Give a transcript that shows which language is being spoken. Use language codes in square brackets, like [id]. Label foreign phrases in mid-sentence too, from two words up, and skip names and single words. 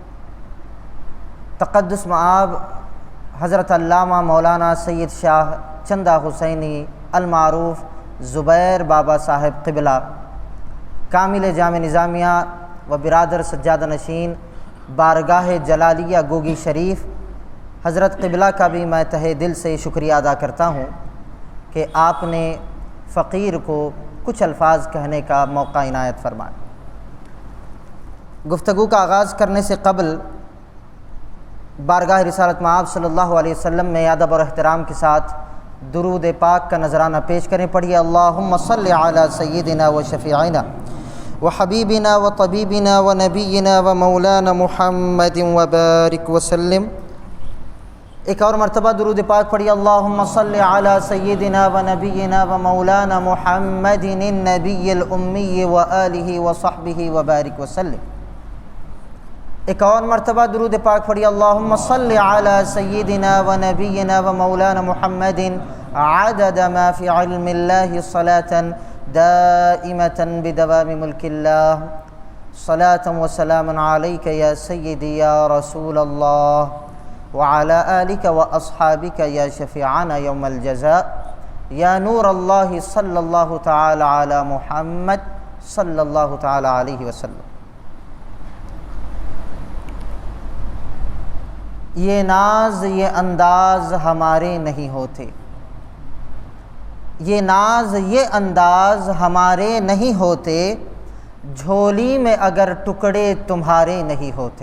[ur] تقدس مآب حضرت علامہ مولانا سید شاہ چندہ حسینی المعروف زبیر بابا صاحب قبلہ کامل جامع نظامیہ و برادر سجادہ نشین بارگاہ جلالیہ گوگی شریف حضرت قبلہ کا بھی میں تہہ دل سے شکریہ ادا کرتا ہوں کہ آپ نے فقیر کو کچھ الفاظ کہنے کا موقع عنایت فرمایا. گفتگو کا آغاز کرنے سے قبل بارگاہ رسالت مآب [ar] صلی اللہ علیہ وسلم [ur] میں ادب اور احترام کے ساتھ درود پاک کا نذرانہ پیش کریں. [ar] پڑھیے: اللہم صلی علی سیدنا و شفیعنا و حبیبنا و طبیبنا و نبینا و مولانا محمد و بارک وسلم. [ur] ایک اور مرتبہ درود پاک پڑھیے: [ar] اللہم صلی علی سیدنا و نبینا و مولانا محمد النبی الامی و آلہ و صحبہ و بارک وسلم. [ur] ایک اور مرتبہ درود پاک پڑھیے: [ar] اللہم صلی علی سیدنا و نبینا و مولانا محمد عدد ما فی علم اللہ صلاة دائمة بدوام ملک اللہ. صلاة و سلام علیک یا سیدی یا رسول اللہ وعلى آلك وأصحابك يا شفيعنا يوم الجزاء يا نور الله صلى الله تعالى على محمد صلى الله تعالى عليه وسلم. [ur] یہ ناز یہ انداز ہمارے نہیں ہوتے، یہ ناز یہ انداز ہمارے نہیں ہوتے، جھولی میں اگر ٹکڑے تمہارے نہیں ہوتے.